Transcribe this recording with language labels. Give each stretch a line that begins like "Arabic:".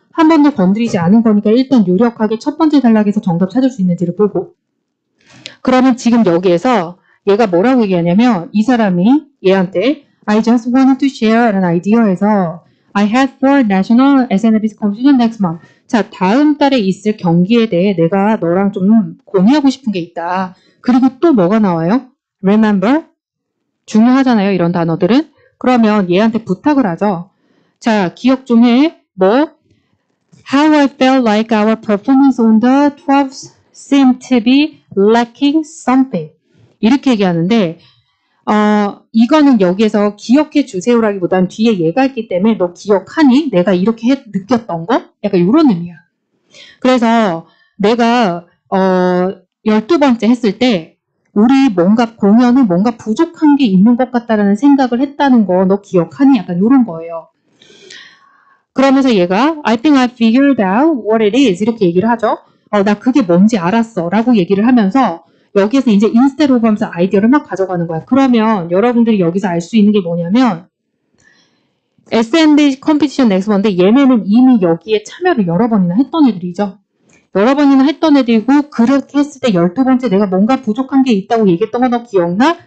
Korean: 한 번도 건드리지 않은 거니까 일단 유력하게 첫 번째 단락에서 정답 찾을 수 있는지를 보고 그러면 지금 여기에서 얘가 뭐라고 얘기하냐면 이 사람이 얘한테
English: I just wanted to share an idea에서 I had for national SNBC competition next month.
Korean: 자, 다음 달에 있을 경기에 대해 내가 너랑 좀 공유하고 싶은 게 있다. 그리고 또 뭐가 나와요? Remember? 중요하잖아요, 이런 단어들은. 그러면 얘한테 부탁을 하죠. 자, 기억 좀 해. 뭐?
English: How I felt like our performance on the 12th seemed to be lacking something.
Korean: 이렇게 얘기하는데 이거는 여기에서 기억해 주세요라기보다는 뒤에 얘가 있기 때문에 너 기억하니? 내가 이렇게 느꼈던 거? 약간 이런 의미야. 그래서 내가 12번째 했을 때 우리 뭔가 공연은 뭔가 부족한 게 있는 것 같다라는 생각을 했다는 거 너 기억하니? 약간 이런 거예요. 그러면서 얘가
English: I think I figured out what it is
Korean: 이렇게 얘기를 하죠. 나 그게 뭔지 알았어 라고 얘기를 하면서 여기에서 이제 인스테로 하면서 아이디어를 막 가져가는 거야. 그러면 여러분들이 여기서 알 수 있는 게 뭐냐면 SNB 컴피티션 넥스번인데 얘네는 이미 여기에 참여를 여러 번이나 했던 애들이죠. 여러 번이나 했던 애들이고 그렇게 했을 때 12번째 내가 뭔가 부족한 게 있다고 얘기했던 거 너 기억나?